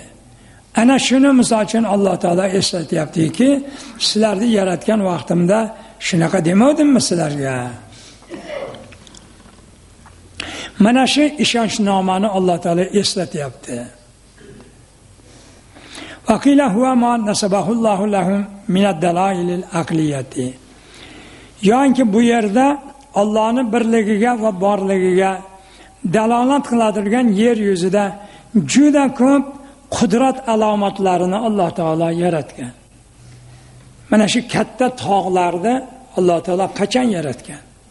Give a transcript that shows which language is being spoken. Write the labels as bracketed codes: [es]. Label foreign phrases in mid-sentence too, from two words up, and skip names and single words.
[uz] Ana shuni misol uchun Alloh taolo eslatyaptiki, sizlarni yaratgan vaqtimda shunaqa demadimmi sizlarga? Mana shu ishonchnomani Alloh taolo eslatyapti. [ar] وقيل هو ما نصبه الله لهم من الدلائل العقلية. [uz] Yo'inki bu yerda Allohning birligiga va borligiga dalolat qiladigan yer yuzida juda ko'p qudrat alomatlarini Alloh taolo yaratgan. Mana shu katta tog'larni Alloh taolo qachon yaratgan?